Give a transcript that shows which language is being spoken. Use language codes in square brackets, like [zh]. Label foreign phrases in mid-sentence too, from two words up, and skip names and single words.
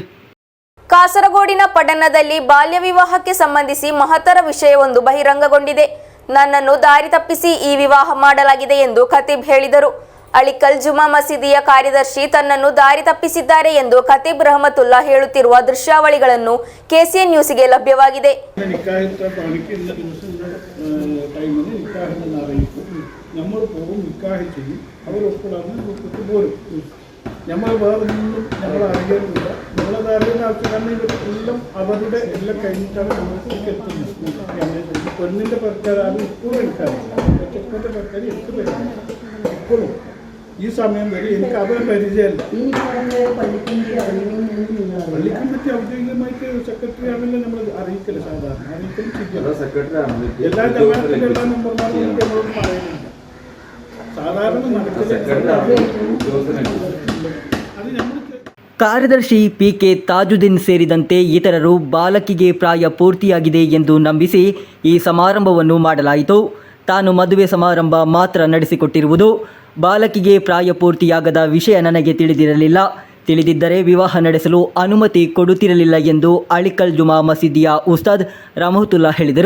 [kn] ಕಾಸರಗೋಡಿನ ಪಟ್ಟಣದಲ್ಲಿ ಬಾಲ್ಯ ವಿವಾಹಕ್ಕೆ ಸಂಬಂಧಿಸಿ ಮಹತ್ತರ ವಿಷಯವೊಂದು ಬಹಿರಂಗಗೊಂಡಿದೆ. ನನ್ನನ್ನು ದಾರಿ ತಪ್ಪಿಸಿ ಈ ವಿವಾಹ ಮಾಡಲಾಗಿದೆ ಎಂದು ಖತೀಬ್ ಹೇಳಿದರು. ಅಳಿಕಲ್ ಜುಮಾ ಮಸೀದಿಯ ಕಾರ್ಯದರ್ಶಿ ತನ್ನನ್ನು ದಾರಿ ತಪ್ಪಿಸಿದ್ದಾರೆ ಎಂದು ಖತೀಬ್ ರಹಮತುಲ್ಲಾ ಹೇಳುತ್ತಿರುವ ದೃಶ್ಯಾವಳಿಗಳನ್ನು ಕೆಸಿಎನ್ ನ್ಯೂಸ್ಗೆ ಲಭ್ಯವಾಗಿದೆ. [ml] നമ്മൾ വേറൊന്നും നമ്മൾ അറിയുന്നില്ല. നമ്മളത് അറിയുന്ന ആൾക്കാർ കാരണം ഇവരെല്ലാം അവരുടെ എല്ലാം കഴിഞ്ഞിട്ടാണ് നമ്മൾക്ക് എത്തുന്നത്. പെണ്ണിൻ്റെ പെരക്കാർ അത് ഇപ്പോഴും എനിക്കറിയില്ല. ചെക്കൻ്റെ പെരക്കാർ എനിക്ക് പരിചയമില്ല ഇപ്പോഴും. ഈ സമയം വരെ എനിക്ക് അവരെ പരിചയമില്ല. പള്ളിക്കമ്മിറ്റി ഔദ്യോഗികമായിട്ട് സെക്രട്ടറി ആണല്ലോ നമ്മൾ അറിയിക്കല്. സാധാരണ അറിയിക്കലും ചെയ്യും. എല്ലാ ജമാഅത്തിലുള്ള മെമ്പർമാരും നമ്മളോട് പറയുന്നില്ല. സാധാരണ നടക്കില്ല. അത് നമ്മൾ [kn] ಕಾರ್ಯದರ್ಶಿ ಪಿಕೆ ತಾಜುದ್ದೀನ್ ಸೇರಿದಂತೆ ಇತರರು ಬಾಲಕಿಗೆ ಪ್ರಾಯ ಪೂರ್ತಿಯಾಗಿದೆ ಎಂದು ನಂಬಿಸಿ ಈ ಸಮಾರಂಭವನ್ನು ಮಾಡಲಾಯಿತು. ತಾನು ಮದುವೆ ಸಮಾರಂಭ ಮಾತ್ರ ನಡೆಸಿಕೊಟ್ಟಿರುವುದು. ಬಾಲಕಿಗೆ ಪ್ರಾಯ ಪೂರ್ತಿಯಾಗದ ವಿಷಯ ನನಗೆ ತಿಳಿದಿರಲಿಲ್ಲ. ತಿಳಿದಿದ್ದರೆ ವಿವಾಹ ನಡೆಸಲು ಅನುಮತಿ ಕೊಡುತ್ತಿರಲಿಲ್ಲ ಎಂದು ಅಳಿಕಲ್ ಜುಮಾ ಮಸೀದಿಯ ಉಸ್ತಾದ್ ರಹಮತುಲ್ಲಾ ಹೇಳಿದರು.